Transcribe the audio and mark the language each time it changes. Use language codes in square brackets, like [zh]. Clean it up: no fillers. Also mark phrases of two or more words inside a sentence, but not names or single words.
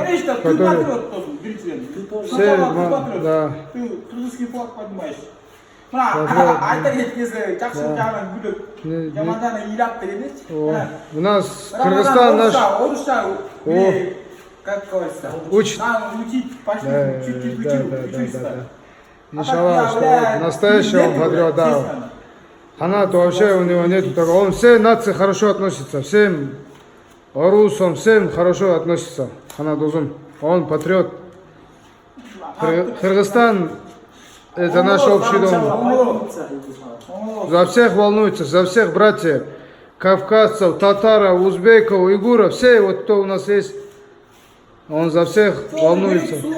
[ru] Конечно, ты который... патриот тоже, Грицин. Все, Ты патриот. да. Ты трудовой флаг поднимаешь. [ky] Мына айта кеткенде жакшы жагынан күлөп, жамандана ыйлап беребиз. [ru] У нас Кыргызстан наш... Орусча, как говорится, Учит. надо учить, пошли, чуть-чуть учиться. Иншаллах, что настоящий он патриот, да. Ханат вообще у него нет такого. Он все нации хорошо относится, всем русам, всем хорошо относится. Ханат Узун. Он патриот. Кыргызстан это наш общий дом. За всех волнуется, за всех братьев, кавказцев, татаров, узбеков, уйгуров, все вот кто у нас есть, он за всех волнуется.